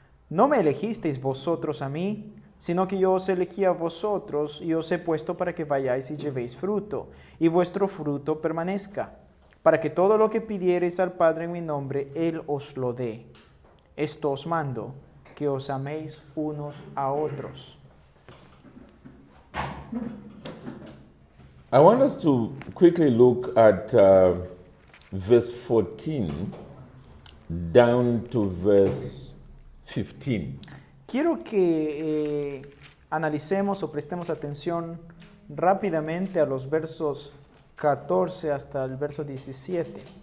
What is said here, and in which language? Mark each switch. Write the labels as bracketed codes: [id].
[es] No me elegisteis vosotros a mí, sino que yo os elegí a vosotros y os he puesto para que vayáis y llevéis fruto, y vuestro fruto permanezca, para que todo lo que pidiereis al Padre en mi nombre, Él os lo dé. Esto os mando, que os améis unos a otros. [en] I want us to quickly look at verse 14 down to verse 15. [es] Quiero que analicemos o prestemos atención rápidamente a los versos 14 hasta el verso 17.